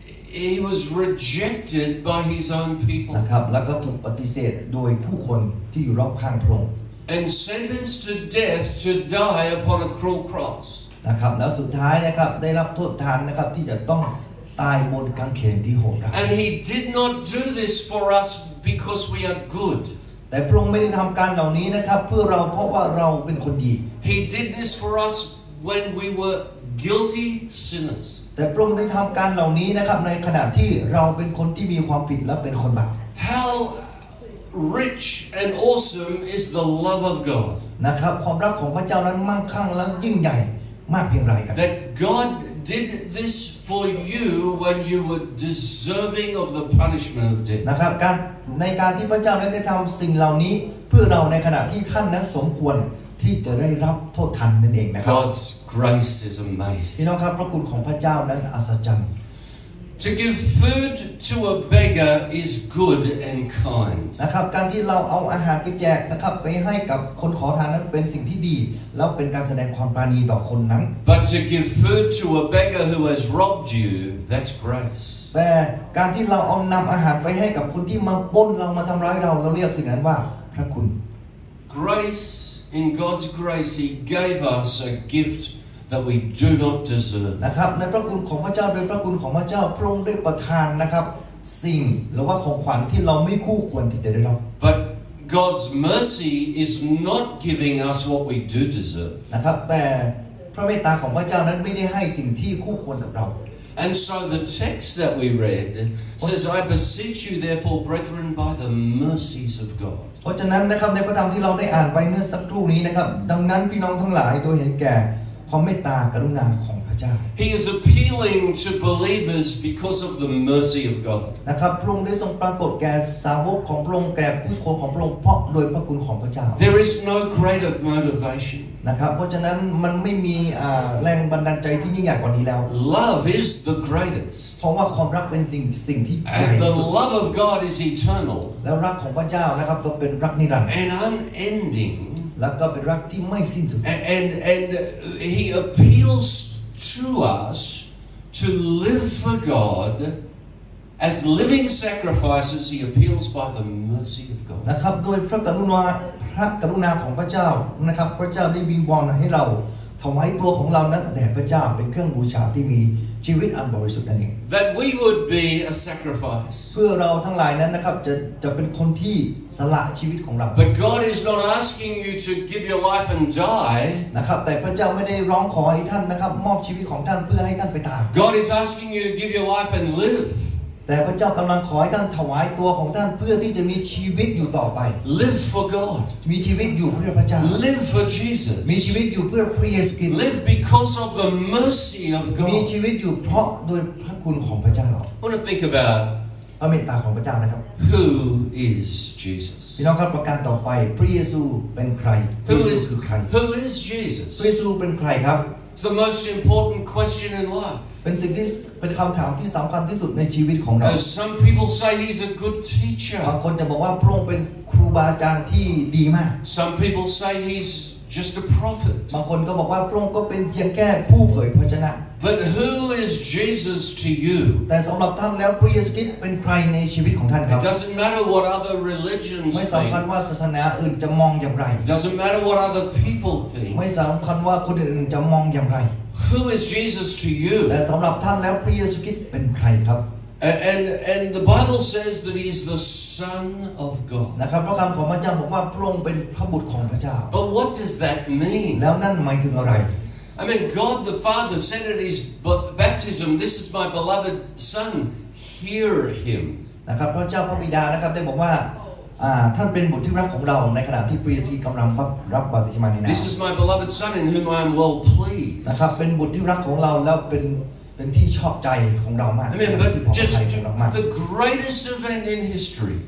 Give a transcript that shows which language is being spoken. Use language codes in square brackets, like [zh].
[en] He was rejected by his own people [th] นะครับแล้วก็ถูกปฏิเสธโดยผู้คนที่อยู่รอบข้างพระองค์ [en] and sentenced to death to die upon a cruel cross. [th] นะครับแล้วสุดท้ายนะครับได้รับโทษทานนะครับที่จะต้องตายบนกางเขนที่โหดร้าย [en] And he did not do this for us because we are good. [th] แต่พระองค์ไม่ได้ทำการเหล่านี้นะครับเพื่อเราเพราะว่าเราเป็นคนดี [en] He did this for us when we were guilty sinners. [th] แต่พระองค์ได้ทำการเหล่านี้นะครับในขณะที่เราเป็นคนที่มีความผิดและเป็นคนบาป [en] How rich and awesome is the love of God. [th] นะครับความรักของพระเจ้านั้นมั่งคั่งและยิ่งใหญ่มากเพียงไรกัน [en] That God did this for you when you were deserving of the punishment of death. [th] นะครับในการที่พระเจ้าได้ทำสิ่งเหล่านี้เพื่อเราในขณะที่ท่านนั้นสมควรที่จะได้รับโทษทันนั่นเองนะครับ [en] God's grace is amazing. [th] พี่น้องครับพระคุณของพระเจ้านั้นอัศจรรย์ [en] To give food to a beggar is good and kind. [th] นะครับการที่เราเอาอาหารไปแจกนะครับไปให้กับคนขอทานนั้นเป็นสิ่งที่ดีแล้วเป็นการแสดงความปราณีต่อคนนั้น [en] But to give food to a beggar who has robbed you, that's grace. [th] แต่การที่เราเอานำอาหารไปให้กับคนที่มาปล้นเรามาทำร้ายเราเรียกสิ่งนั้นว่าพระคุณ [en] Grace, in God's grace, He gave us a gift that we do not deserve. [th] นะครับในพระคุณของพระเจ้าโดยพระคุณของพระเจ้าพระองค์ได้ประทานนะครับสิ่งหรือว่าของขวัญที่เราไม่คู่ควรที่จะได้รับ [en] But God's mercy is not giving us what we do deserve. [th] นะครับแต่พระเมตตาของพระเจ้านั้นไม่ได้ให้สิ่งที่คู่ควรกับเรา [en] And so the text that we read says, I beseech you therefore, brethren, by the mercies of God. [th] เพราะฉะนั้นนะครับในพระธรรมที่เราได้อ่านไปเมื่อสักครู่นี้นะครับดังนั้นพี่น้องทั้งหลายโดยเห็นแก่ความเมตตากรุณาของพระเจ้า [en] He is appealing to believers because of the mercy of God. [th] นะครับพระองค์ได้ทรงปรากฏแก่สาวกของพระองค์แก่ผู้คนของพระองค์เพราะโดยพระคุณของพระเจ้า [en] There is no greater motivation. [th] นะครับเพราะฉะนั้นมันไม่มีแรงบันดาลใจที่ยิ่งใหญ่กว่านี้แล้ว [en] Love is the greatest. [th] เพราะว่าความรักเป็นสิ่งที่ใหญ่ [en] And [th] ที่ [en] the [th] สุด [en] love of God is eternal [th] แล้วรักของพระเจ้านะครับก็เป็นรักนิรันดร์ [en] and unending. [th] แล้วก็เป็นรักที่ไม่สิ้นสุด [en] And He appeals to us to live for God as living sacrifices. He appeals by the mercy of God. [th] นะครับโดยพระกรุณาของพระเจ้านะครับพระเจ้าได้วิงวอนให้เราถวายตัวของเรานั้นแด่พระเจ้าเป็นเครื่องบูชาที่มีชีวิตอันบริสุทธิ์นั่นเอง [en] That we would be a sacrifice. [th] เพื่อเราทั้งหลายนั้นนะครับจะเป็นคนที่สละชีวิตของเรา [en] But God is not asking you to give your life and die. [th] นะครับแต่พระเจ้าไม่ได้ร้องขอให้ท่านนะครับมอบชีวิตของท่านเพื่อให้ท่านไปตาย [en] God is asking you to give your life and live. [th] แต่พระเจ้ากำลังขอให้ท่านถวายตัวของท่านเพื่อที่จะมีชีวิตอยู่ต่อไป [en] Live for God. [th] มีชีวิตอยู่เพื่อพระเจ้า [en] Live for Jesus. [th] มีชีวิตอยู่เพื่อพระเยซูคริสต์ [en] Live because of the mercy of [th] มี [en] God. [th] ชีวิตอยู่เพราะโดยพระคุณของพระเจ้า [en] I want to think about [th] พระเมตตาของพระเจ้านะครับ [en] who is Jesus. [th] พี่น้องครับประการต่อไปพระเยซูเป็นใครพระ [en] Who [th] เยซู [en] is [th] คือใคร [en] who is Jesus? [th] พระเยซูเป็นใครครับ [en] It's the most important question in life. [th] เป็นสิ่งที่เป็นคำถามที่สำคัญที่สุดในชีวิตของเรา [en] Some people say he's a good [th] บาง [en] teacher. [th] คนจะบอกว่าพระองค์เป็นครูบาอาจารย์ที่ดีมาก [en] Some people say he's just a prophet. [th] บางคนก็บอกว่าพระองค์ก็เป็นเพียงแค่ผู้เผยพระวจนะ [en] But who is Jesus to you? [th] แต่สำหรับท่านแล้วพระเยซูคริสต์เป็นใครในชีวิตของท่านครับ [en] It doesn't matter what other [th] ไม่ [en] religions [th] สำคัญ [en] think. [th] ว่าศาสนาอื่นจะมองอย่างไร [en] It doesn't matter what other people [th] ไม่ [en] think. [th] สำคัญว่าคนอื่นจะมองอย่างไร [en] Who is Jesus to [th] แต่ [en] you? [th] สำหรับท่านแล้วพระเยซูคริสต์เป็นใครครับ [en] And the Bible says that he's the Son of God. [th] นะครับเพราะคำของพระเจ้าบอกว่าพระองค์เป็นพระบุตรของพระเจ้า [en] But what does that mean? [th] แล้วนั่นหมายถึงอะไร [en] I mean, God the Father said at his baptism, "This is my beloved Son, hear him." [th] นะครับพระเจ้าพระบิดานะครับได้บอกว่าท่านเป็นบุตรที่รักของเราในขณะที่พระเยซูคริสต์กำลังรับบัพติศมาในน้ำ [en] This is my beloved Son in whom I am well pleased. [th] นะครับเป็นบุตรที่รักของเราแล้วเป็นที่ชอบใจของเรามาก [en] I mean, [th] เป็นที่พอ [en] but [th] ใจ [en] just [th] ของเรามาก [en] the greatest event in history.